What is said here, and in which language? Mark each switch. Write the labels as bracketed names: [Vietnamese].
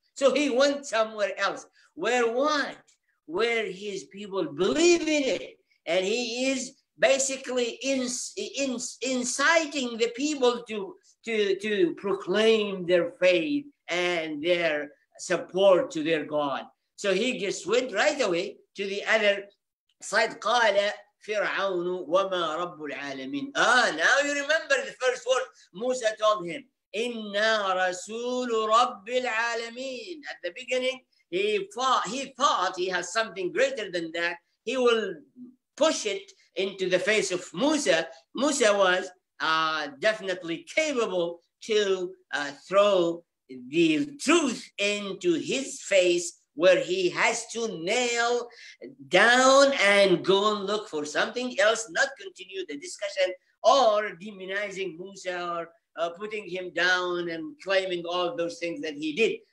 [English] So he went somewhere else. Where what? Where his people believe in it. And he is basically inciting the people to proclaim their faith and their support to their God. So he just went right away to the other side. [Arabic] قال فرعون وما رب العالمين. [English] Now you remember the first word Musa told him. [Arabic] إنا رسول رب العالمين. [English] At the beginning, he thought he has something greater than that. He will push it into the face of Musa. Musa was definitely capable to throw the truth into his face, where he has to nail down and go and look for something else, not continue the discussion or demonizing Musa or putting him down and claiming all those things that he did.